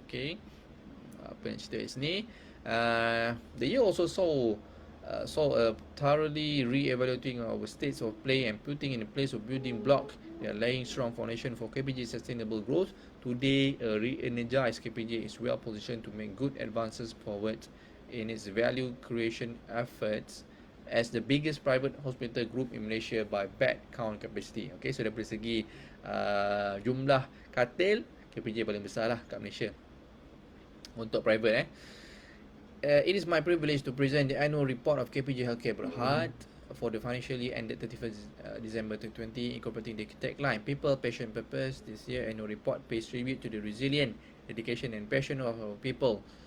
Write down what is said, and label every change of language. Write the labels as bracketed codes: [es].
[en] Okay, [ms] apa yang cerita kat sini. [en] The year also saw a thoroughly re-evaluating our states of play and putting in place of building block. They are laying strong foundation for KPJ's sustainable growth. Today, a re-energized KPJ is well positioned to make good advances forward in its value creation efforts as the biggest private hospital group in Malaysia by bed count capacity. [ms] Okay, so daripada segi jumlah katil, KPJ paling besar lah kat Malaysia untuk private. [en] It is my privilege to present the annual report of KPJ Healthcare Berhad for the financial year ended 31st December 2020, incorporating the tagline People, Passion, Purpose. This year annual report pays tribute to the resilient dedication and passion of our people.